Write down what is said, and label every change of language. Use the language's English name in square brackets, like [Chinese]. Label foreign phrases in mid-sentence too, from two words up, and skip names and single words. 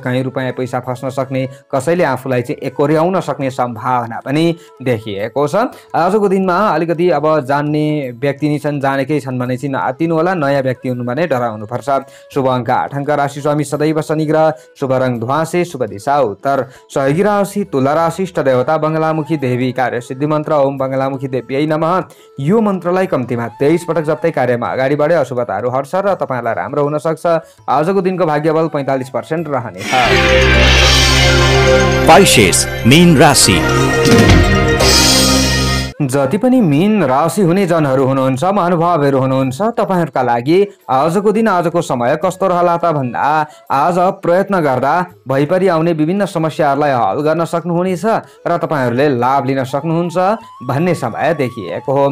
[Nepali] कहीँ रुपियाँ पैसा फस्न सक्ने, कसैले आफूलाई चाहिँ एकोर्याउन सक्ने सम्भावना पनि देखिएको छ। आजको दिनमा अलिकति अब जान्ने व्यक्ति नै छन्, जानेकै छन् भने चाहिँ नआत्तिनु होला। नयाँ व्यक्ति हुनु भने डराउनु पर्छ। शुभ अङ्क 8 अङ्क, राशि स्वामी सदैव शनि ग्रह, शुभ रङ ध्वाँसे, शुभ दिशा उत्तर, सहयोगी राशि तुला राशि, इष्ट देवता बङ्गलामुखी देवी, कार्य सिद्धि मन्त्र [Sanskrit] ओम बङ्गलामुखी देव्यै नमः। [Nepali] यो मन्त्रलाई कम्तीमा 23 पटक जप्दै कार्यमा अगाडि बढे अशुभताहरू हट्छ र तपाईलाई राम्रो हुन सक्छ। आजको दिनको भाग्यबल 45% रहनेछ। पाइसेस मीन राशि। जति पनि मीन राशि हुने जनहरू हुनुहुन्छ, महानुभावहरू हुनुहुन्छ, तपाईहरूका लागि आजको दिन आजको समय कस्तो रहला त भन्दा आज प्रयत्न गर्दा भइपरि आउने विभिन्न समस्याहरूलाई हल गर्न सक्नुहुनेछ र तपाईहरूले लाभ लिन सक्नुहुन्छ भन्ने समय देखिएको हो।